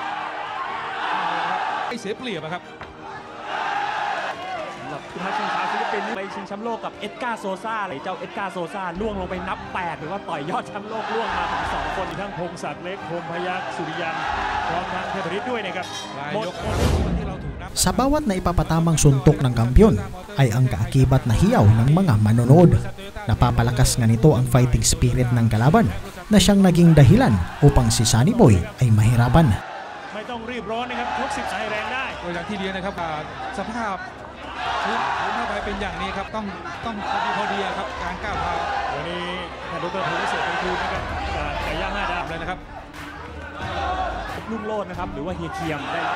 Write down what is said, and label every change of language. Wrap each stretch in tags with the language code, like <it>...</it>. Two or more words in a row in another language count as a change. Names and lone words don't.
<th>ไม่เสียเปรียบครับคุณทัชชิงชาวฟิลิปปินส์ไปชิงแชมป์โลกกับเอ็ดการ์โซซ่าเลยเจ้าเอ็ดการ์โซซ่าล่วงลงไปนับ8หรือว่าต่อยยอดแชมป์โลกล่วงมาถึง2คนทั้งพงศักดิ์เล็กพงพยัคฆ์สุริยันพร้อมทั้งเทพฤทธิ์ด้วยนะครับ</th> <tl>Sa bawat na ipapatamang suntok ng kampiyon ay ang kaakibat na hiyaw ng mga manonood. Napapalakas nga nito ang</tl> <en>fighting spirit</en> <tl>ng kalaban na siyang naging dahilan upang si Sunny Boy ay mahirapan.</tl> <th>ไม่ต้องรีบร้อนนะครับชก10 สายแรงได้โดยอย่างที่เรียนนะครับสภาพพื้นเข้าไปเป็นอย่างนี้ครับต้องพอดีครับการก้าวเท้า วันนี้ท่านดร.ภูมิเศรษฐ์เป็นครูนะครับจากไก่ย่าง5 ดาว เลยนะครับ ลุ่งโลดนะครับหรือว่าเฮียเคียมได้</th>